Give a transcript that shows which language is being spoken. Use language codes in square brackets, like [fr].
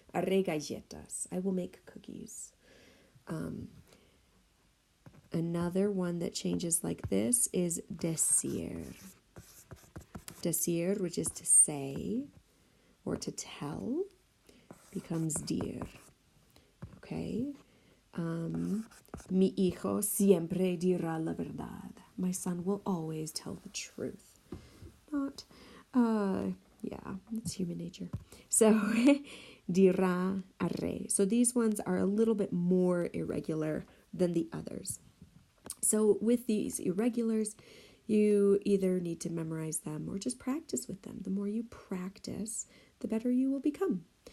[es] Haré galletas. [en] I will make cookies. Another one that changes like this is decir. Decir, which is to say or to tell, becomes dir. Okay? [es] Mi hijo siempre dirá la verdad. [en] My son will always tell the truth. Not, yeah, it's human nature. So, dirá, haré. So these ones are a little bit more irregular than the others. So with these irregulars, you either need to memorize them or just practice with them. The more you practice, the better you will become.